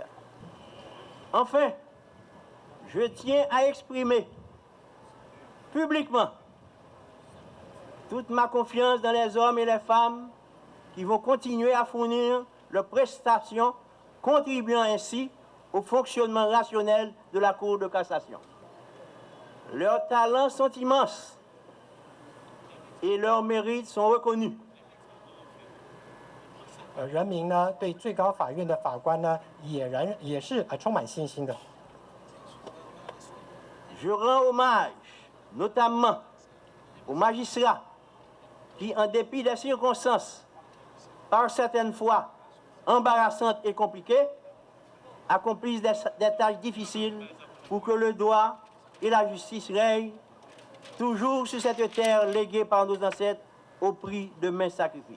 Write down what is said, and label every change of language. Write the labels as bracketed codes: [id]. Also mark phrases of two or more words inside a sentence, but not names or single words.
[fr] Enfin, je tiens à exprimer publiquement toute ma confiance dans les hommes et les femmes qui vont continuer à fournir leurs prestations, contribuant ainsi au fonctionnement rationnel de la Cour de cassation. Leurs talents sont immenses et leurs mérites sont reconnus. [zh] 人民呢对最高法院的法官呢也是充满信心的。 [fr] Je rends hommage notamment aux magistrats qui, en dépit des circonstances, par certaines fois embarrassantes et compliquées, accomplissent des tâches difficiles pour que le droit et la justice règnent toujours sur cette terre léguée par nos ancêtres au prix de mains sacrifices.